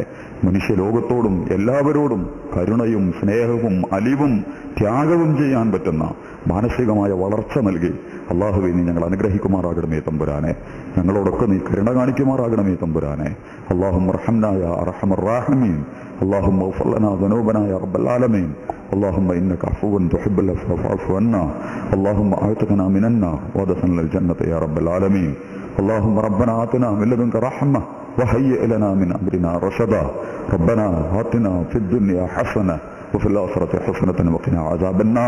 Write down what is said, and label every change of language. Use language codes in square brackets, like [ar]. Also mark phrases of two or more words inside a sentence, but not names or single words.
[ml] മനുഷ്യലോകത്തോടും എല്ലാവരോടും കരുണയും സ്നേഹവും അലിവും ത്യാഗവും ചെയ്യാൻ പറ്റുന്ന മാനസികമായ വളർച്ച നൽകി അള്ളാഹുവേ നീ ഞങ്ങൾ അനുഗ്രഹിക്കുമാറാകണമേ തമ്പുരാനെ. ഞങ്ങളോടൊക്കെ നീ കരുണ കാണിക്കുമാറാകണമേ തമ്പുരാനെ. [ar] اللهم ارحمنا يا أرحم الراحمين. اللهم اغفر لنا ذنوبنا يا رب العالمين. اللهم انك عفو تحب العفو فاعف عنا. اللهم اعتقنا من النار وادخلنا الجنة يا رب العالمين. اللهم ربنا آتنا من لدنك رحمة وهيئ لنا من امرنا رشدا. ربنا آتنا في الدنيا حسنة وفي الآخرة حسنة وقنا عذاب النار.